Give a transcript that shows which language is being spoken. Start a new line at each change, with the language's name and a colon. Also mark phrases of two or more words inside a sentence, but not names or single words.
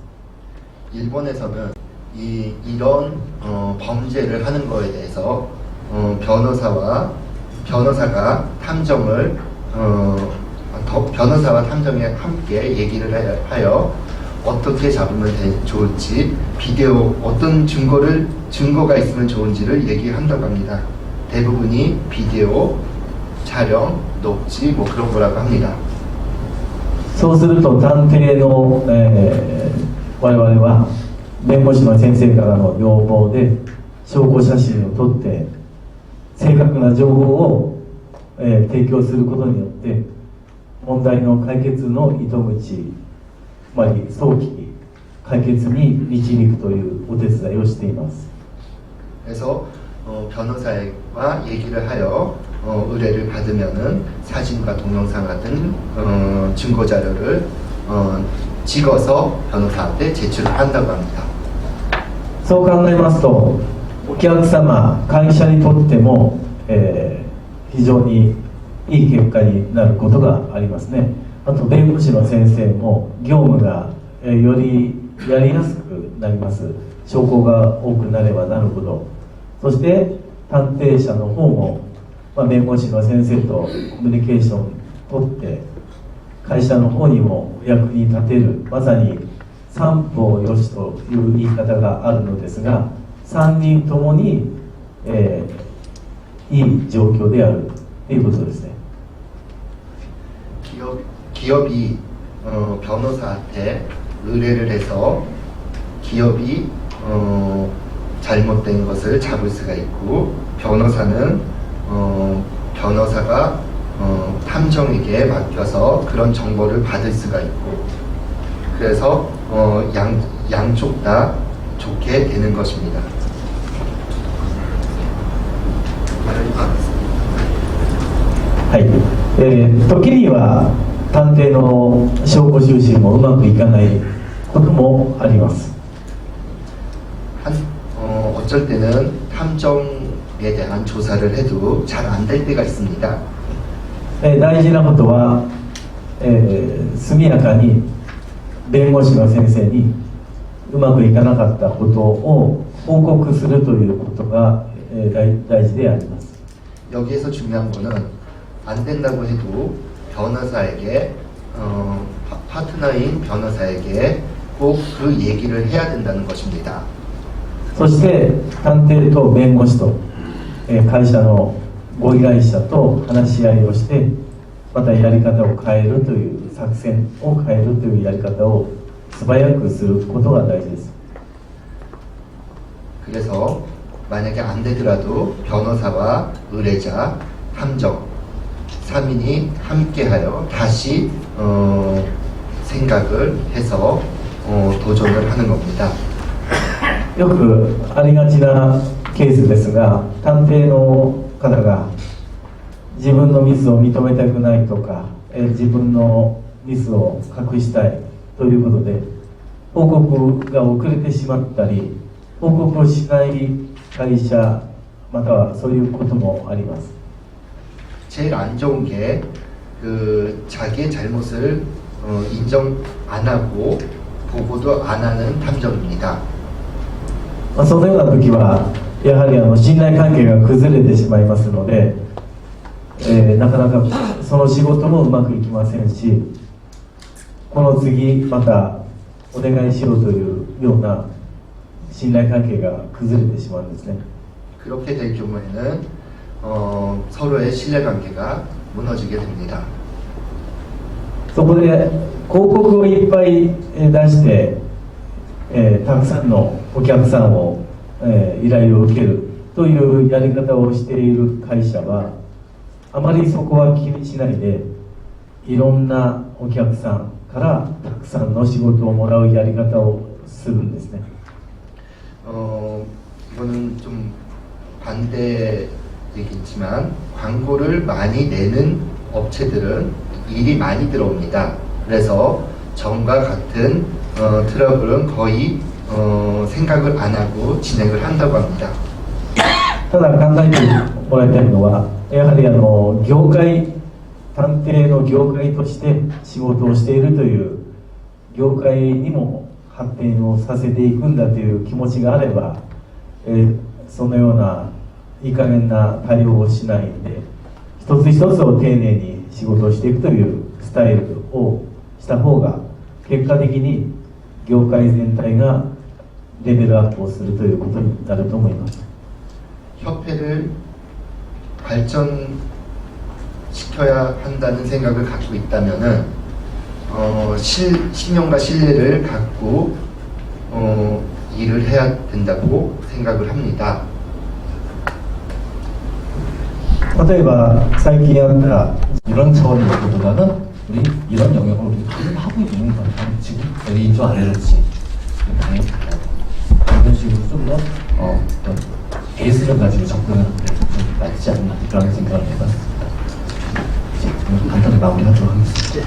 Korean: 일본에서는 이런 범죄를 하는 거에 대해서 변호사가 탐정에 함께 얘기를 하여 어떻게 잡으면 좋을지, 비디오 어떤 증거가 있으면 좋은지를 얘기한다고 합니다. 대부분이 비디오, 촬영, 녹취 뭐 그런 거라고 합니다.
Japanese: そうすると探偵の、我々は弁護士の先生からの要望で証拠写真を撮って正確な情報を、提供することによって問題の解決の糸口、つまり早期解決に導くというお手伝いをしています。
Korean: 그래서 변호사와 얘기를 하여 의뢰를 받으면은 사진과 동영상 같은 증거 자료를 찍어서 변호사한테 제출을 한다고 합니다.
Japanese: そう考えますとお客様、会社にとっても、非常にいい結果になることがありますね。あと弁護士の先生も業務が、よりやりやすくなります。証拠が多くなればなるほど。そして探偵者の方も、弁護士の先生とコミュニケーションをとって会社の方にもお役に立てる、まさに三方よしという言い方があるのですが、3人ともに、いい状況であるということですね。
Korean: 기업이 변호사한테 의뢰를 해서 기업이 잘못된 것을 잡을 수가 있고, 변호사는 변호사가 탐정에게 맡겨서 그런 정보를 받을 수가 있고, 그래서 양쪽 다 좋게 되는 것입니다.
Japanese: はい、時には探偵の証拠収集もうまくいかないこともあります。
Korean: 어쩔 때는 탐정에 대한 조사를 해도 잘 안 될 때가 있습니다.
Japanese: 大事なことは、速やかに弁護士の先生にうまくいかなかったことを報告するということが、大事であります。
Korean: 여기에서 중요한 거는 안 된다고 해도 변호사에게 파트너인 변호사에게 꼭 그 얘기를 해야 된다는 것입니다.
Japanese: そして探偵と弁護士と、会社のご依頼者と話し合いをして、またやり方を変えるという作戦を変えるというやり方を素早くすることが大事です。
Korean: 그래서 만약에 안 되더라도 변호사와 의뢰자, 탐정, 3인이 함께하여 다시 생각을 해서 도전을 하는 겁니다.
Japanese: よくありがちなケースですが、探偵の方が自分のミスを認めたくないとか、自分のミスを隠したいということで報告が遅れてしまったり、報告をしない会社またはそういうこともあります。
Korean: 제일 안 좋은 게 자기의 잘못을 인정 안 하고 보고도 안 하는 탐정입니다.
Japanese: そのような時はやはり信頼関係が崩れてしまいますので、なかなかその仕事もうまくいきませんし、この次またお願いしようというような信頼関係が崩れてしまうんですね。
Korean: 그렇게 될 경우에는 서로의 신뢰관계가 무너지게 됩니다.
Japanese: そこで広告をいっぱい出して、たくさんのお客さんを、依頼を受けるというやり方をしている会社はあまりそこは気にしないで、いろんなお客さんからたくさんの仕事をもらうやり方をするんですね。
Korean: 이거는 좀 반대 얘기지만 광고를 많이 내는 업체들은 일이 많이 들어옵니다. 그래서 전과 같은 트러블은 거의 생각을 안 하고 진행을 한다고 합니다.
Japanese: ただ考えてもらいたいのは、やはり業界、探偵の業界として仕事をしているという業界にも発展をさせていくんだという気持ちがあれば、そのようないい加減な対応をしないで、一つ一つを丁寧に仕事をしていくというスタイルをした方が結果的に業界全体がレベルアップをするということになると思います。
Korean: 협회를 발전시켜야 한다는 생각을 갖고 있다면은 신용과 신뢰를 갖고 일을 해야 된다고 생각을 합니다.
Japanese: 例えば最近あった
Korean: 이런 차원이기보다는 우리 이런 영역을 우리 지금 하고 있는 건 지금 A인지 R인지 이런 식으로 좀 더 어떤 베이스를 가지고 접근하는 게 좀 낫지 않나 그런 생각을 해봤습니다. 이제 간단히 마무리하도록 하겠습니다.